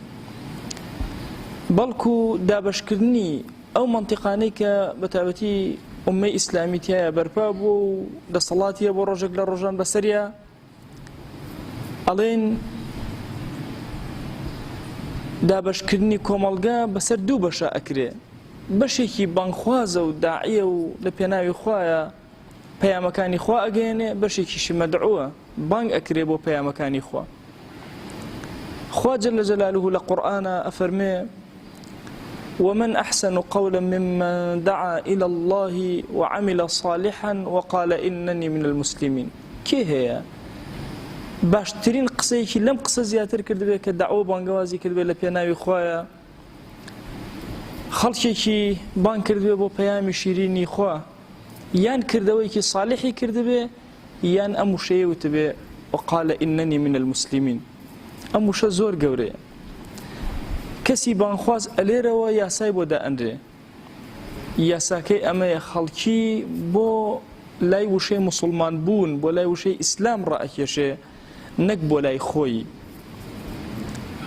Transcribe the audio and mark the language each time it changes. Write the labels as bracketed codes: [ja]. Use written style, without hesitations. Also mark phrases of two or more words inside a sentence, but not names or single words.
[ckb] بەڵکو دابەشکردنی ئەو مەنتیقانەی کە بەتابەتی ئوممەی ئیسلامی تایە بەرپا بوو و دەسەڵاتیە بۆ ڕۆژێک لە ڕۆژان بەسەریە، ئەڵێن دابەشکردنی کۆمەڵگا بەسەر دوو بەشە ئەکرێ. بەشێکی بانخوازە و داعیە و لە پێناوی خوایە پەیامەکانی خوا ئەگەیەنێ، بەشێکیشی مەدعووە بانگ ئەکرێ بۆ پەیامەکانی خوا. خوا [ar] جەل جەلالوه [ckb] لە قورئانە ئەفەرمێ: [ar] ومن أحسن قولا ممن دعا إلى الله وعمل صالحا وقال إنني من المسلمين. [ckb] کێ هەیە باشترین قسەیەکی لەم قسە زیاتر کردبێ کە داعوە بانگەوازی کردبێ لە پێناوی خوایە، خەڵکێکی بانگ کردبێ بۆ پەیامی شیرینی خوا، یان کردەوەیکی صالحی کردبێ، یان ئەم وشەیە وتبێ [ar] وقال إنني من المسلمين. [ckb] ئەم وشە زۆر گەورەیە. کەسی بانخواز ئەلێرەوە یاسای بۆ دائەنرێ، یاساکەی ئەمەیە خەڵکی بۆ لای وشەی موسڵمان بوون، بۆ لای وشەی ئیسلام ڕائەکێشێ، نەک بۆ لای خۆی.